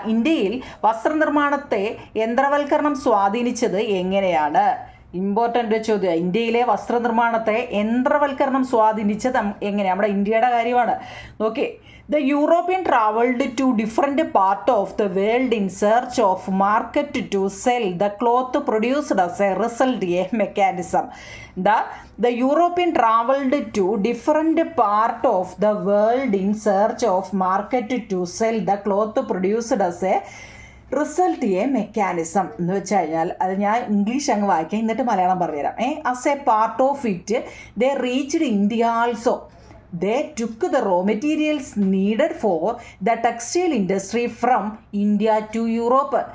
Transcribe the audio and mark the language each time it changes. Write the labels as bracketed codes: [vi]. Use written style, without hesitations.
[ml] ഇന്ത്യയിൽ വസ്ത്രനിർമ്മാണത്തെ യന്ത്രവൽക്കരണം സ്വാധീനിച്ചത് എങ്ങനെയാണ്? ഇമ്പോർട്ടൻ്റ് ചോദ്യം. ഇന്ത്യയിലെ വസ്ത്രനിർമ്മാണത്തെ യന്ത്രവൽക്കരണം സ്വാധീനിച്ചത് എങ്ങനെയാണ്? നമ്മുടെ ഇന്ത്യയുടെ കാര്യമാണ്. Okay. [en] The European traveled to different parts of the world in search of market to sell the cloth produced as a result a mechanism. The European traveled to different parts of the world in search of market to sell the cloth produced as a result a mechanism [ml] എന്ന് വെച്ച് കഴിഞ്ഞാൽ, അത് ഞാൻ English അങ്ങ് വായിക്കാം, എന്നിട്ട് മലയാളം പറഞ്ഞുതരാം. [en] As a part of it they reached India also. They took the raw materials needed for the textile industry from India to Europe.